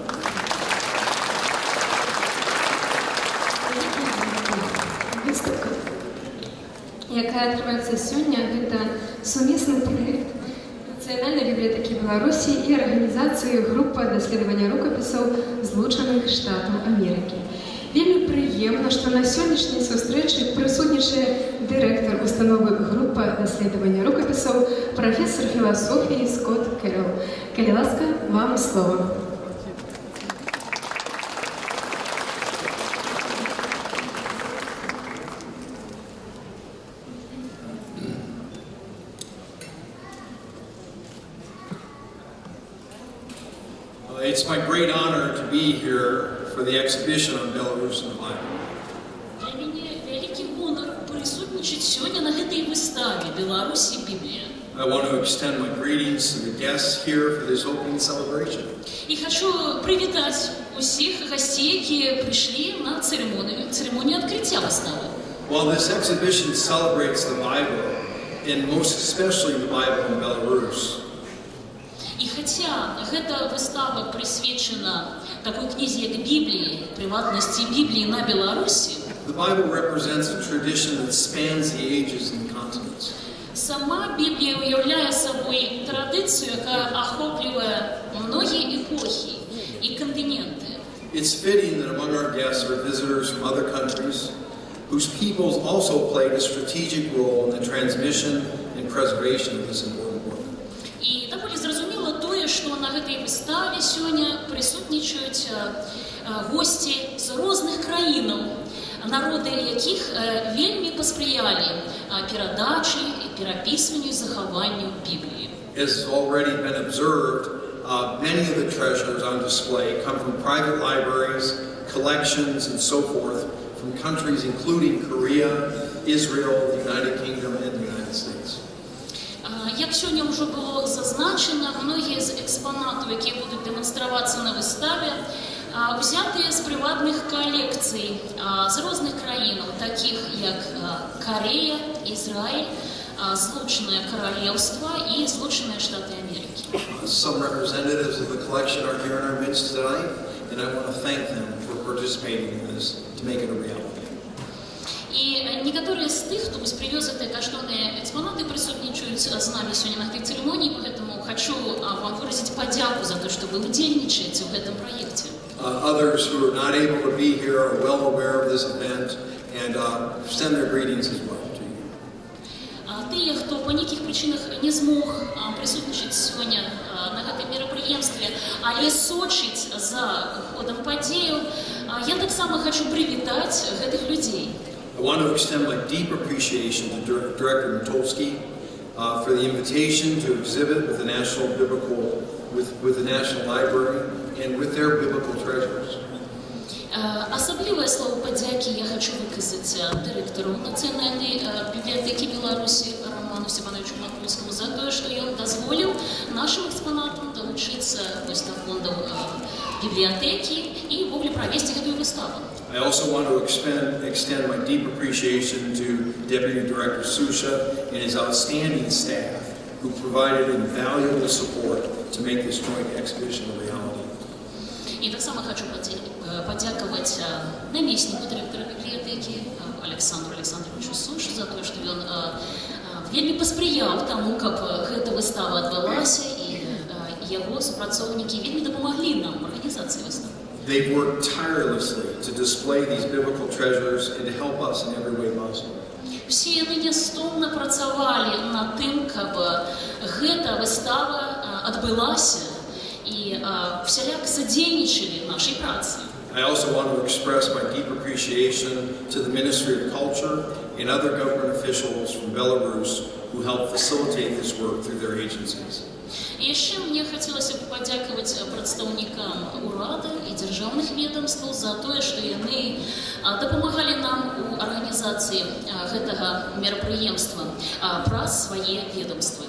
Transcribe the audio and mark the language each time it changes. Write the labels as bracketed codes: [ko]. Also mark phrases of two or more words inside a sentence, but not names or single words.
[be] Выставка, якая адкрываецца сёння, гэта сумесны праект Нацыянальнай бібліятэкі Беларусі і арганізацыі група даследавання рукапісаў Злучаных Штатаў Амерыкі. Вельмі прыемна, што на сённяшняй сустрэчы прысутнічае дырэктар установы група даследавання рукапісаў, прафесор філасофіі Скотт Кэрол. Калі ласка, вам слова. [en] It's my great honor to be here for the exhibition on Belarus and the Bible. [be] Для мяне вялікі гонар прысутнічаць сёння на гэтай выставе «Беларусь і Біблія». [en] I want to extend my greetings to the guests here for this opening celebration. [be] І хачу прывітаць усіх гасцей, якія прыйшлі на цырымонію адкрыцця выставы. [en] While this exhibition celebrates the Bible, and most especially the Bible in Belarus, [be] І хаця гэта выстава прысвечана такой кнізе, як Бібліі, прыватнасці Бібліі на Беларусі, [en] the Bible represents a tradition that spans the ages and continents. [be] сама Біблія уяўляе сабой традыцыю, якая ахоплівае многія эпохі і кантыненты. [en] It's fitting that among our guests are visitors from other countries whose peoples also played a strategic role in the transmission and preservation of this important book. [be] І даволі зразумела тое, што на гэтай выставе сёння прысутнічаюць госці з розных краінаў, народы якіх вельмі паспрыялі перадачы, перапісванню і захаванню Бібліі. [en] As has already been observed, many of the treasures on display come from private libraries, collections, and so forth from countries including Korea, Israel, the United Kingdom, and the United States. [be] Як сёння ўжо было зазначана, многія з экспанатаў, якія будуць дэманстравацца на выставе, взятыя з прыватных калекцый з розных краінаў, такіх як Карея, Ізраіль, Злучанае Каралеўства і Злучаныя Штаты Амерыкі. [en] Some representatives of the collection are here in our midst tonight, and I want to thank them for participating in this to make it a reality. [be] І некаторыя з тых, хто прывёз гэтыя каштоўныя экспанаты, прысутнічаюць з намі сёння на гэтай цырымоніі, поэтому хочу вам выразіць падзяку за то, што вы удзельнічаеце ў гэтым праекце. [en] Others who are not able to be here are well aware of this event and send their greetings as well to you. [be] Тыя, хто па нейкіх прычынах не змог прысутнічаць сёння на гэтым мерапрыемстве, але сочыць за ходам падзеяў, я таксама хочу прывітаць гэтых людзей. [en] I want to extend my deep appreciation to Director Matulski for the invitation to exhibit with the National Library and with their biblical treasures. [be] Асаблівае слово падзякі я хочу выказаць дырэктару Нацыянальнай бібліятэкі Беларусі Роману Степановичу Матульскаму за тое, што ён дазволіў нашым экспанатам далучыцца да фондаў бібліятэкі і ввогуле правесці гэтую выставу. [en] I also want to extend my deep appreciation to Deputy Director Susha and his outstanding staff who provided invaluable support to make this joint exhibition a reality. [be] І таксама хочу падзякаваць намесніку дырэктара бібліятэкі Александру Александровичу Сушу за тое, што ён вельмі паспрыяў таму, каб гэта выстава адбылася, і яго супрацоўнікі вельмі дапамаглі нам у арганізацыі выставы. [en] They've worked tirelessly to display these biblical treasures and to help us in every way possible. [be] Всі яны нястомна працавалі над тым, каб гэта выстава адбылася і всяляк садзейнічалі нашай працы. [en] I also want to express my deep appreciation to the Ministry of Culture and other government officials from Belarus who helped facilitate this work through their agencies. [be] І яшчэ мне хацелася б падзякаваць прадстаўнікам урада і дзяржаўных ведомстваў за тое, што яны дапамагалі нам у арганізацыі гэтага мерапрыемства праз свае ведомствы.